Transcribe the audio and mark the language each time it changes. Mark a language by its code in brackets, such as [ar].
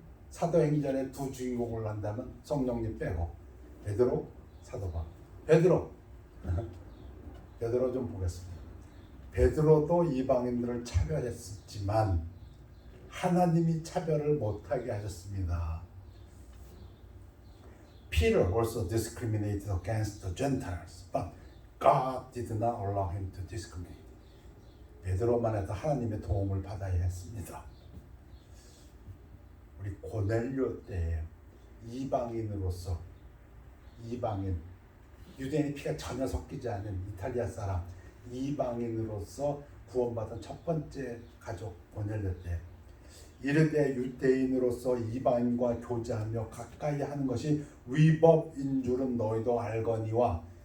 [ko] 사도행전에 두 주인공을 한다면 성령님 빼고 베드로, 사도 바울. 베드로 좀 보겠습니다. 베드로도 이방인들을 차별했지만 하나님이 차별을 못하게 하셨습니다. [en] Peter also discriminated against the Gentiles, but God did not allow him to discriminate. [ko] 베드로만 해도 하나님의 도움을 받아야 했습니다. 우리 고넬료 때 이방인으로서 유대인의 피가 전혀 섞이지 않은 이탈리아 사람 이방인으로서 구원받은 첫 번째 가족 고넬료 때 이르되 유대인으로서 이방인과 교제하며 가까이 하는 것이 위법인 줄은 너희도 알거니와.